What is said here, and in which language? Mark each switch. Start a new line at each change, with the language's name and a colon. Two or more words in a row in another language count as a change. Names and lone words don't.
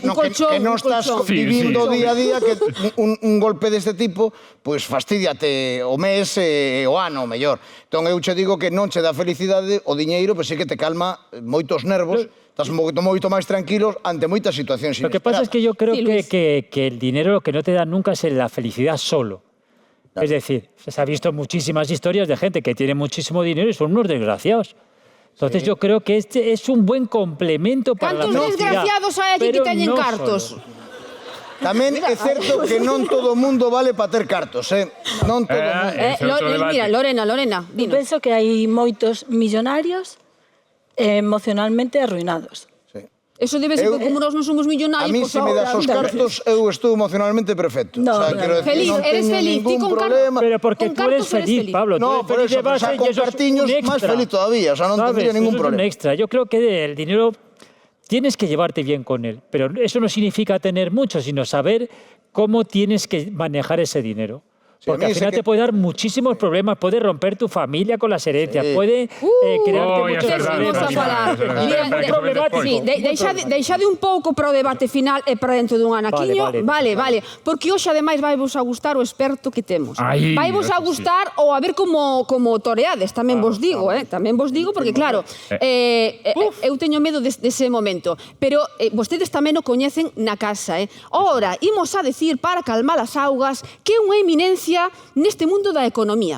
Galician: Un non, colchón, que non un estás colchón. vivindo
Spanish: Sí, sí.
Galician: día a día, que un golpe deste tipo, pois fastidiate o mes e o ano, mellor. Entón, eu che digo que non che dá felicidade o diñeiro, pois sí que te calma moitos nervos, estás moito máis tranquilos ante moitas situacións
Spanish: Lo que pasa es que yo creo Sí, Luis. que el dinero lo que no te da nunca es la felicidad solo. Es decir, se ha visto muchísimas historias de gente que tiene muchísimo dinero y son unos desgraciados. Entonces yo creo que este es un buen complemento para la
Galician: Cantos
Spanish: felicidad.
Galician: desgraciados hai aquí que
Spanish: pero
Galician: teñen
Spanish: no
Galician: cartos?
Spanish: solo.
Galician: Tamén é certo que non todo o mundo vale para ter cartos, Non todo o mundo. Ese é outro debate. Mira, Lorena, Eu dinos. penso que hai moitos millonarios emocionalmente arruinados.
Spanish: Eso debe ser
Galician: Eu- que como nós non somos A millonarios, mí, pois se me das os cartos, eu estou emocionalmente perfecto. No, quero decir, Feliz, non eres teño feliz, ti ningún con cartos. problema.
Spanish: Pero porque
Galician: Con
Spanish: tú eres
Galician: cartos eres
Spanish: feliz,
Galician: feliz.
Spanish: Pablo. No, tú eres por feliz eso, de pero base
Galician: xa y con eso es un cartiños máis extra.
Spanish: feliz todavía, o sea, non ¿Sabes? tendría ningún Eso es un problema. extra. Yo creo que el dinero tienes que llevarte bien con él, pero eso no significa tener mucho, sino saber cómo tienes que manejar ese dinero.
Galician: Sí, a
Spanish: Porque
Galician: mí
Spanish: al
Galician: ese
Spanish: final
Galician: que-
Spanish: te puede dar muchísimos problemas, puede romper tu familia con las herencias, Sí. puede crearte Uy, muchos eso es verdad,
Galician: Deixemos a
Spanish: Vamos
Galician: falar.
Spanish: eso es verdad.
Galician: Mira,
Spanish: Pero que eso problemático.
Galician: Sí, deixade un pouco para o debate final e para dentro dun anaquiño. Vale. Porque hoxe, ademais, vai vos a gustar o experto que temos.
Spanish: Ai,
Galician: Vai vos a
Spanish: eso sí.
Galician: gustar ou a ver como toreades, tamén vos digo, Tamén vos digo, porque claro, eu teño medo dese momento. Pero vostedes tamén o coñecen na casa, Ora, imos a decir, para calmar as augas, que é unha eminencia neste mundo da economía.